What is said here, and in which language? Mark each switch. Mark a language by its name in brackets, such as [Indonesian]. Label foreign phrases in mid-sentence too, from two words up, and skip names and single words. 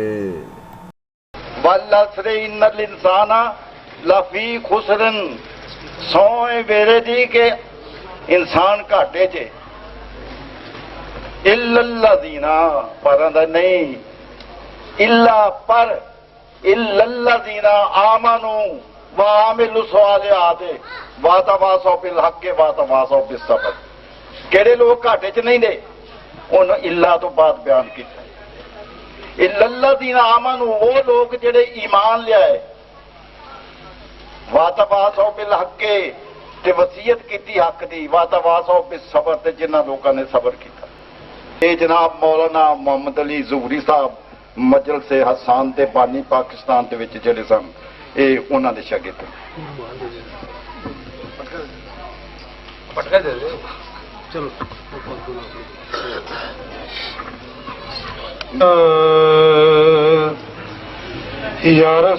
[Arabic] والعصر إن الإنسان لفي خسر, [Punjabi] ਸੋਏ ਵੇਰੇ ਦੀ ਕੇ ਇੰਸਾਨ ਘਾਟੇ 'ਚ, इल्लल्लज़ीना ਪਰ ਨਹੀਂ, इल्ला ਪਰ, [Arabic] إلا الذين آمنوا وعملوا الصالحات وتواصوا بالحق وتواصوا بالصبر. [Punjabi] ਕੇੜੇ ਲੋਕ ਘਾਟੇ 'ਚ ਨਹੀਂ ਨੇ, ਉਨ ਇੱਲਾ ਤੋ ਬਾਅਦ ਬਿਆਨ ਕੀਤਾ। [Arabic] إلا الذين آمنوا [Punjabi] ਵੋ ਲੋਗ ਜੇੜੇ ਈਮਾਨ ਲਿਆਏ, [Arabic] وتواصوا بالحق [Punjabi] ਤੇ ਵਸੀਅਤ ਕੀ ਹੱਕ ਦੀ, [Arabic] وتواصوا بالصبر [Punjabi] ਤੇ ਜਿਨ੍ਹਾਂ ਲੋਕਾਂ ਨੇ ਸਬਰ ਕੀਤਾ। ਯੇ ਜਨਾਬ ਮੌਲਾਨਾ ਮੋਹੰਮਦ ਅਲੀ ਜ਼ੂਹਰੀ ਸਾਹਬ ਮਜਲ ਸੇ ਹਸਾਨ ਤੇ ਬਾਨੀ ਪਾਕਿਸਤਾਨ ਦੇ ਵਿਚ ਜੇੜੇ ਸਨ, ਯੇ ਉਨ੍ਹਾਂ ਦੇ ਸ਼ਾਗਿਰਦ। ਚਲੋ ਯਾ